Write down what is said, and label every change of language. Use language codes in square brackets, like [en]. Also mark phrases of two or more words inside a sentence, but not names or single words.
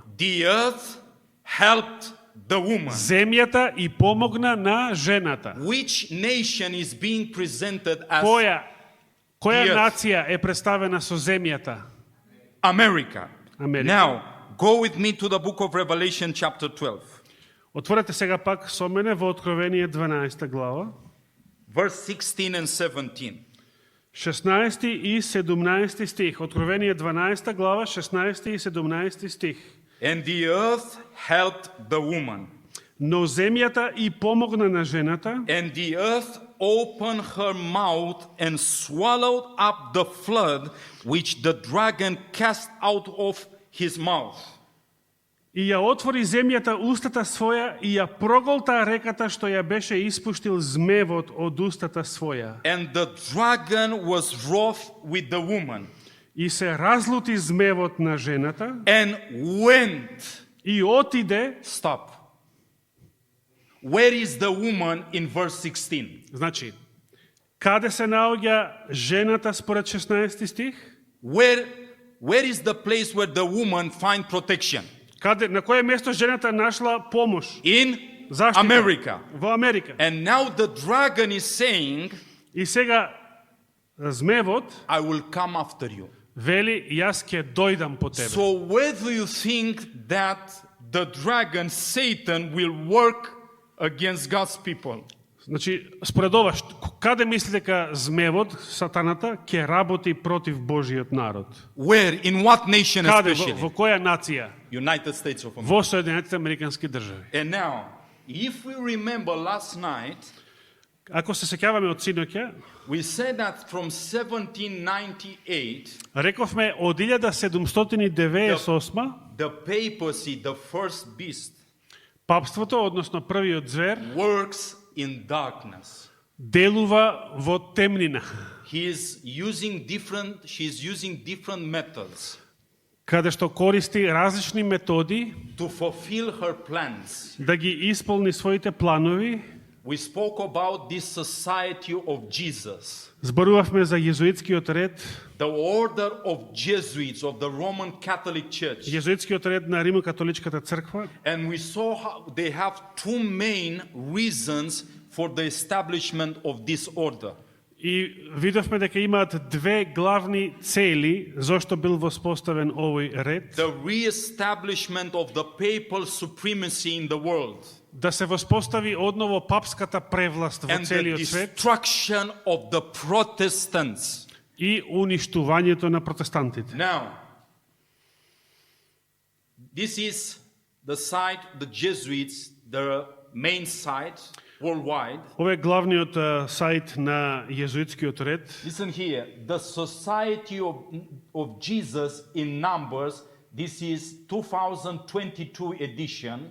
[en] The earth helped the woman. [mk] Земјата и помогна на жената. [en] Which nation is being presented as [mk] Која [en] The earth. [mk] нација е представена со земјата? [en] America? America. Now, go with me to the book of Revelation chapter 12. [mk] Отворете сега пак со мене во Откровение 12 глава, [en] Verse 16 and 17. [mk] 16 и 17 стих. Откровение 12 глава, 16 и 17 стих. [en] And the earth helped the woman. [mk] Но земјата и помогна на жената, [en] And the earth opened her mouth and swallowed up the flood which the dragon cast out of his mouth. [mk] и ја отвори земјата устата своја и ја проголта реката што ја беше испуштил змевот од устата своја. [en] And the dragon was wroth with the woman [mk] И се разлути змевот на жената [en] and went. [mk] и отиде. [en] Stop. Where is the woman in verse 16? [mk] Значи, каде се наоѓа жената според 16 стих? [en] Where is the place where the woman find protection? [mk] Каде, на кое место жената нашла помош? [en] In [mk] Заштита. [en] America. [mk] Во Америка. [en] And now the dragon is saying, [mk] И сега змевот [en] I will come after you. [mk] вели, јас ќе дојдам по тебе. [en] So where do you think that the dragon, Satan, will work against God's people? [mk] Значи, според ова, каде мисли дека змевот, сатаната, ќе работи против Божиот народ? [en] Where? In what nation [mk] Каде, [en] especially? [mk] во која нација? [en] United States of America. [mk] Во Соединетите Американски држави. [en] And now, if we remember last night, [mk] Ако се сеќаваме од синоќа, [en] we said that from 1798, [mk] рековме од 1798 [en] the papacy, the first beast, [mk] папството, односно првиот звер, [en] works in darkness. [mk] делува во темнина, [en] She's using different methods [mk] каде што користи различни методи [en] to fulfill her plans. [mk] да ги исполни своите планови. [en] We spoke about this society of Jesus, [mk] Зборувавме за језуитскиот ред, [en] the order of Jesuits of the Roman Catholic Church. [mk] језуитскиот ред на Римокатоличката црква. [en] And we saw how they have two main reasons for the establishment of this order. [mk] И видовме дека имаат две главни цели зошто бил воспоставен овој ред. [en] The re-establishment of the papal supremacy in the world [mk] Да се воспостави одново папската превласт во [en] and the [mk] целиот свет [en] destruction of the Protestants. [mk] и уништувањето на протестантите. [en] Now, this is the site, the Jesuits, the main site worldwide. [mk] Ова е главниот сајт на језуитскиот ред. [en] Listen here, the Society of Jesus in Numbers, this is 2022 edition.